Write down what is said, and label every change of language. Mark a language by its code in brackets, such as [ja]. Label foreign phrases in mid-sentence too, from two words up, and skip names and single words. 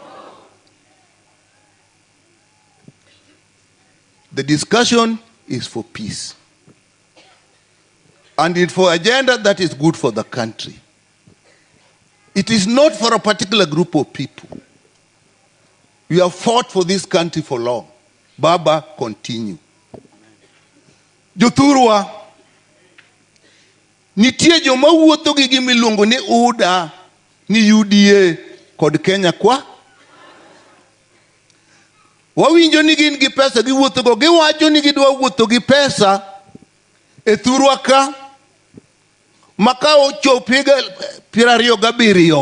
[en] The discussion is for peace. And it's for agenda that is good for the country. It is not for a particular group of people. We have fought for this country for long. Baba, continue. [luo] Jothurwa, nitie joma wuotho gi gimiluongo ni UDA, ni UDA kod Kenya kwa. Wawinjo ni gin gi pesa giwuotho go, giwacho ni gidwa wuotho gi pesa e thurwa ka maka ochopi ga 27.